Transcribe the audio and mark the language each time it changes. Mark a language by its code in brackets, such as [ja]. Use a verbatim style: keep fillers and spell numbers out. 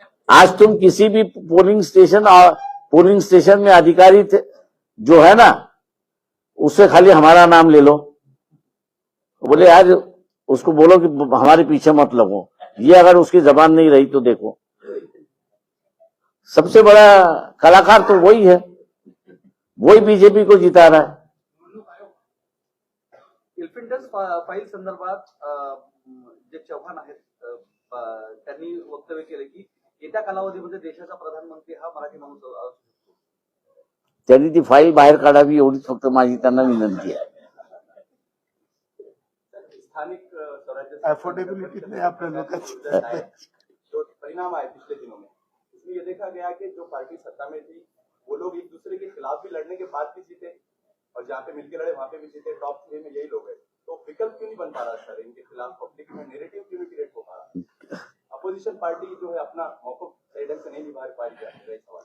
[hi] आज तुम किसी भी पोलिंग स्टेशन और पोलिंग स्टेशन में अधिकारी थे, जो है ना, उससे खाली हमारा नाम ले लो. बोले यार उसको बोलो कि हमारे पीछे मत लगो. ये अगर उसकी जबान नहीं रही तो देखो, सबसे बड़ा कलाकार तो वही है, वही बीजेपी को जिता रहा है. [mr] एल्फिंटस फाईल संदर्भात जे चव्हाण आहेत अं, त्यांनी वक्तव्य केले की येत्या कालावधीमध्ये देशाचा प्रधानमंत्री हा मराठी माणूस असू शकतो. त्यांनी ती फाईल बाहेर काढावी एवढीच फक्त माझी त्यांना विनंती आहे. स्थानिक अं, स्वराज्य Affordability नाही आपल्या लोकांची. आहे. [hi] जो परिणाम आहे पिछले दिनों में इसमें ये देखा गया कि जो पार्टी सत्ता में थी वो लोग एक दूसरे के खिलाफ भी लड़ने के बाद भी जीते और जहाँ पे मिलकर लड़े वहाँ पे भी जीते. टॉप थ्री में यही लोग हैं, तो विकल्प क्यों नहीं बन पा रहा सर? इनके खिलाफ पब्लिक में नेरेटिव क्यों नहीं क्रिएट हो पा रहा? अपोजिशन पार्टी जो है अपना मौका सही ढंग से नहीं निभा पा रही है.